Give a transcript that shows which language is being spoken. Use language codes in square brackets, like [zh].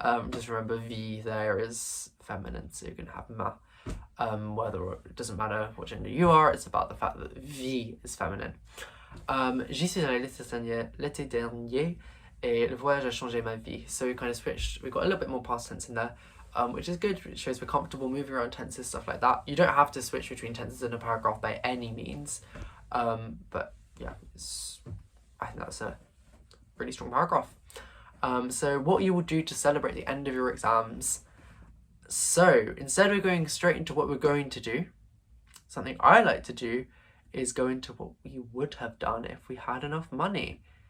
[en] Just remember, V there is feminine, so you can have ma. Whether it doesn't matter what gender you are, it's about the fact that V is feminine. [fr] J'y suis allé l'été dernier, et le voyage a changé ma vie. [en] So we kind of switched. We got a little bit more past tense in there, which is good. It shows we're comfortable moving around tenses, stuff like that. You don't have to switch between tenses in a paragraph by any means, but yeah, I think that's a really strong paragraph. So what you will do to celebrate the end of your exams. So instead of going straight into what we're going to do, something I like to do is go into what we would have done if we had enough money.